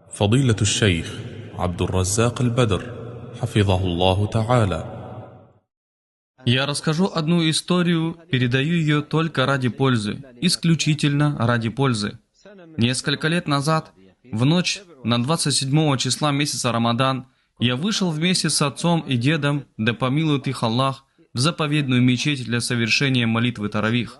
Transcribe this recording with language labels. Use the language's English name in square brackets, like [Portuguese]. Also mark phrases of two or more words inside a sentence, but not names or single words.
[Arabic] فضيلة الشيخ عبد الرزاق البدر حفظه الله تعالى. [Russian] Я расскажу одну историю, передаю ее только ради пользы, исключительно ради пользы. Несколько лет назад, в ночь на 27 числа месяца Рамадан, я вышел вместе с отцом и дедом, да помилует их Аллах, в заповедную мечеть для совершения молитвы Таравих.